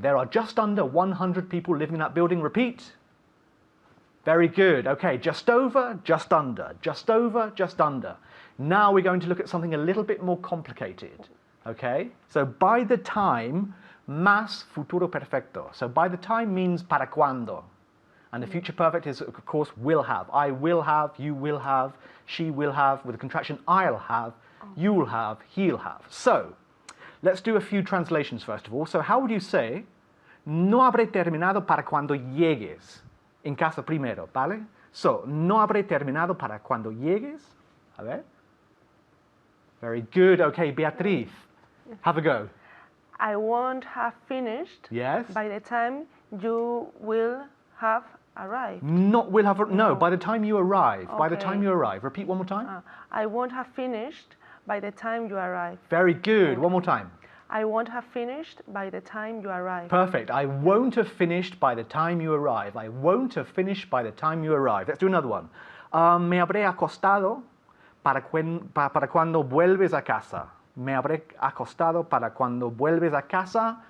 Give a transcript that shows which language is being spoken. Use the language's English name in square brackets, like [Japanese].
[English] There are just under 100 people living in that building. Repeat. Very good. Okay, just over, just under. Just over, just under. Now we're going to look at something a little bit more complicated. Okay? So by the time, [Spanish] más futuro perfecto. [English] So by the time means [Spanish] para cuando. [English] And the future perfect is, of course, will have. I will have, you will have, she will have. With the contraction, I'll have, you'll have, he'll have. So, let's do a few translations first of all. So how would you say, [Spanish] no habré terminado para cuando llegues? En casa primero, ¿vale? So, no habré terminado para cuando llegues. A ver. [English] Very good. Okay, Beatriz, have a go. I won't have finished Yes. by the time you will have arrived. Not will have, no, by the time you arrive. By the Okay. time you arrive. Repeat one more time. I won't have finished by the time you arrive. Very good. One more time. I won't have finished by the time you arrive. Perfect. I won't have finished by the time you arrive. I won't have finished by the time you arrive. Let's do another one. [Spanish] Me habré acostado para cuando vuelves a casa. Me habré acostado para cuando vuelves a casa.